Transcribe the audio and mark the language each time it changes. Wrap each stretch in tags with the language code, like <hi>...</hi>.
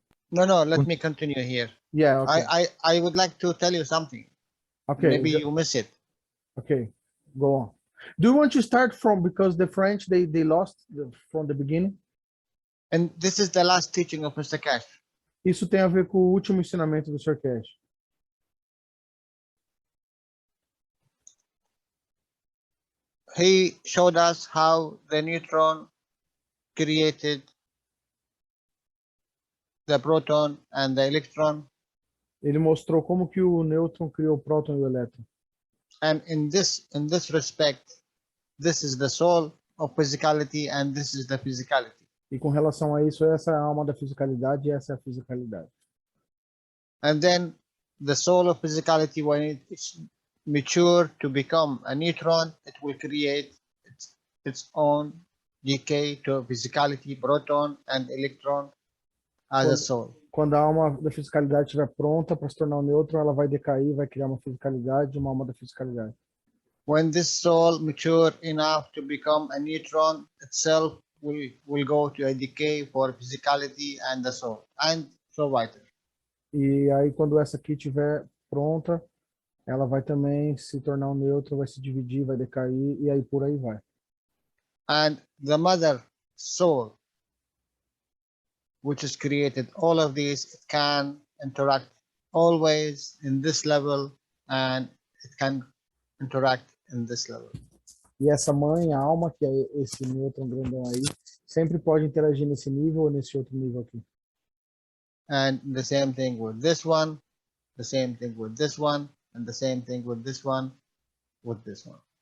<en>No, let me continue here. Yeah, okay. I would like to tell you something. Okay. Maybe you miss it. Okay, go on. Do you want to start from, because the French, they lost from the beginning? And this is the last teaching of Mr. Cash.</en> <pt>Isso tem a ver com o último ensinamento do Sr. Cash.</pt> <en>He showed us how the neutron created the proton and the electron.</en> <pt>Ele mostrou como que o nêutron criou o próton e o elétron.</pt> <en>And in this respect, this is the soul of physicality and this is the physicality.</en> <pt>E com relação a isso, essa é a alma da fisicalidade e essa é a fisicalidade.</pt> <en>And then the soul of physicality, when it is mature to become a neutron, it will create its own decay to physicality, proton and electron as a soul.</en> <pt>Quando a alma da fisicalidade estiver pronta para se tornar um nêutron, ela vai decair, vai criar uma fisicalidade, uma alma da fisicalidade.</pt> <en>When this soul mature enough to become a neutron, itself will go to a decay for physicality and the soul, and</en> <de>so weiter.</de> <pt>E aí, quando essa aqui estiver pronta, ela vai também se tornar um nêutron, vai se dividir, vai decair, e aí por aí vai.</pt> <en>And the mother soul, which has created all of these, it can interact always in this level, and it can interact in this level.</en> <pt>E essa mãe, a alma, que é esse nêutron grandão aí, sempre pode interagir nesse nível ou nesse outro nível aqui.</pt> <en>And the same thing with this one, the same thing with this one, and the same thing with this one, with this one.</en>